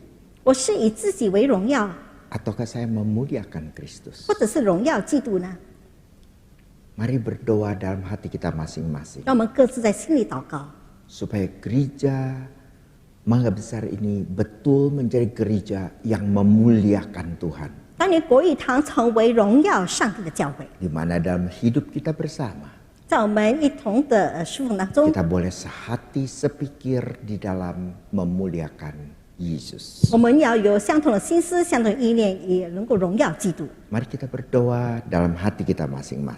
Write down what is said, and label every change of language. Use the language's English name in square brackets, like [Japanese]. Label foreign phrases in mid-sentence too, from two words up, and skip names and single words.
[Chinese] 我是以自己为荣耀， [Indonesian] ataukah saya memuliakan Kristus? [Chinese] 或者是荣耀基督呢？ [Indonesian] Mari berdoa dalam hati kita masing-masing [Chinese] 让我们各自在心里祷告， [Indonesian] supaya gereja Mangga Besar ini betul menjadi gereja yang memuliakan Tuhan, [Chinese] 当年国语堂成为荣耀上帝的教会， [Indonesian] di mana dalam hidup kita bersama [Chinese] 在我们一同的侍奉当中， [Indonesian] kita boleh sehati sepikir di dalam memuliakan Yesus. [Chinese] 我们要有相同的心思、相同的意念，也能够荣耀基督。 [Indonesian] Mari kita berdoa dalam hati kita masing-masing.